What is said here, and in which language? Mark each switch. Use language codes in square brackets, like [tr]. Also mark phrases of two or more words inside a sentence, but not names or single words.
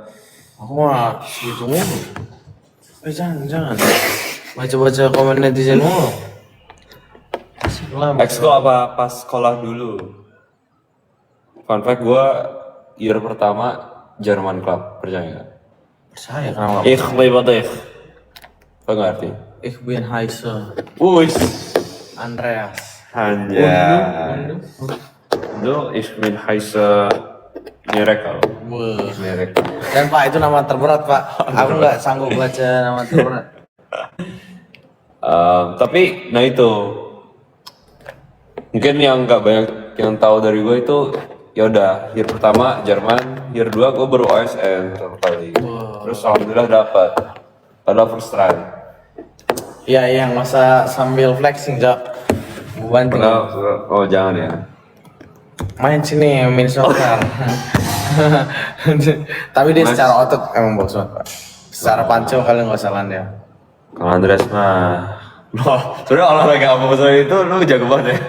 [id] Aku mah gitu mulu. Jangan. Baca komen netizen mulu. Asik lah. Exco apa pas sekolah dulu. Fun fact, gue year pertama Jerman Club, percaya gak? Percaya kenapa? [de] Ich liebe dich. [id] Apa ngerti? [de] Ich bin Heise. Wuss. [id] Andreas. Anjay. [de] Du, ich bin Heise Miracle. [id] Wah. Miracle. Dan pak itu nama terberat pak. Aku nggak sanggup baca nama terberat. Tapi, nah itu mungkin yang nggak banyak yang tahu dari gue itu, ya udah year pertama Jerman, year 2 gue baru OSN pertama kali. Terus alhamdulillah dapat. Padahal [en] first try. [id] Iya, nggak usah sambil flexing, Jok. Banting. Oh jangan ya. Main sini, main soccer. Tapi dia secara otot emang bagus banget, Pak. Secara panco kalian nggak salah dia. Kalau Andreas mah, loh, sebenernya olahraga apa besar itu lu jago banget ya?